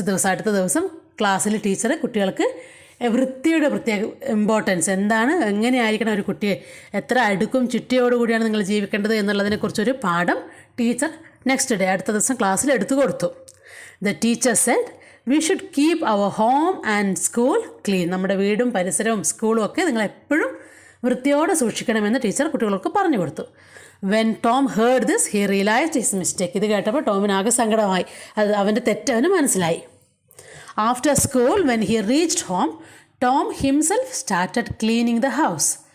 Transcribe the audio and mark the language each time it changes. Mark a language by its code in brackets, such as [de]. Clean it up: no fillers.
[ml] അടുത്ത ദിവസം ക്ലാസ്സിൽ ടീച്ചർ കുട്ടികൾക്ക് വൃത്തിയുടെ പ്രത്യേക ഇമ്പോർട്ടൻസ് എന്താണ്, എങ്ങനെയായിരിക്കണം ഒരു കുട്ടിയെ, എത്ര അടുക്കും ചിട്ടയോടുകൂടിയാണ് നിങ്ങൾ ജീവിക്കേണ്ടത് എന്നുള്ളതിനെക്കുറിച്ചൊരു പാഠം ടീച്ചർ നെക്സ്റ്റ് ഡേ അടുത്ത ദിവസം ക്ലാസ്സിൽ എടുത്തു കൊടുത്തു. [en] The teacher said, we should keep our home and school clean. [ml] നമ്മുടെ വീടും പരിസരവും സ്കൂളും ഒക്കെ നിങ്ങൾ എപ്പോഴും വൃത്തിയോടെ സൂക്ഷിക്കണമെന്ന് ടീച്ചർ കുട്ടികൾക്ക് പറഞ്ഞു കൊടുത്തു. [en] When Tom heard this he realised his mistake. [ml] ഇത് കേട്ടപ്പോൾ ടോമിനാകെ സങ്കടമായി. അത് അവൻ്റെ തെറ്റ് അവന് മനസ്സിലായി. [en] After school when he reached home Tom himself started cleaning the house.